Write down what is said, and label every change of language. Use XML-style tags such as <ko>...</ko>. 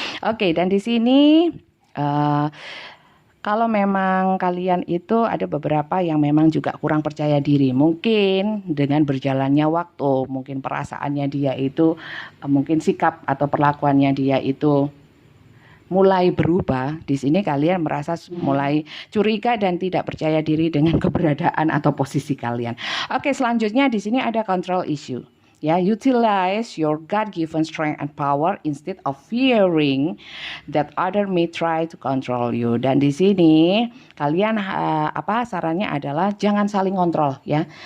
<id>Oke, dan di sini kalau memang kalian itu ada beberapa yang memang juga kurang percaya diri, mungkin dengan berjalannya waktu, mungkin perasaannya dia itu, mungkin sikap atau perlakuannya dia itu mulai berubah. Di sini kalian merasa mulai curiga dan tidak percaya diri dengan keberadaan atau posisi kalian. Oke, selanjutnya di sini ada control issue. Ya,</id> <en>utilize your God-given strength and power instead of fearing that other may try to control you.</en> <id>Dan di sini kalian sarannya adalah jangan saling kontrol ya.</id>